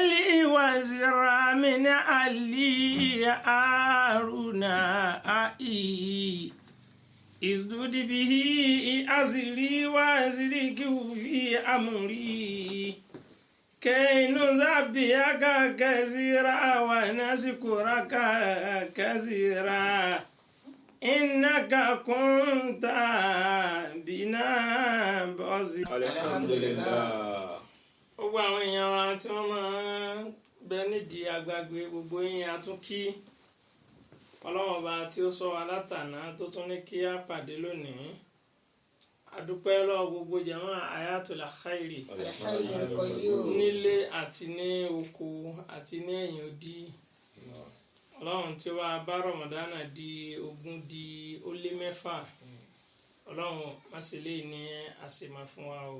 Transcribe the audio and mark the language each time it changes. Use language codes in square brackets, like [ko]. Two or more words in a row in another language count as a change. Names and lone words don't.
[ar] لي وزيرا من أهلي هارون أخي اشدد به أزري وأشركه في أمري كي نسبحك كثيرا ونذكرك كثيرا إنك كنت بنا بصيرا. الحمد لله. [yo] gbogbo àwọn èèyàn wa tí wọ́n máa ń bẹ nídìí agbágbé gbogbo yín atúnkí ọlọ́wọ́n ọba tí ó sọ wa látàná tó tún ní kí á pàdé lónìí adúpẹ́ lọ́wọ́ gbogbo jàmá Ayatul Khairi nílé àti ní oko àti ní ẹ̀yìn odi ọlọ́run tí wàá bá Ramadana di 20 ọlọ́run mọ́sílẹ̀ ní àṣemà fún wa o.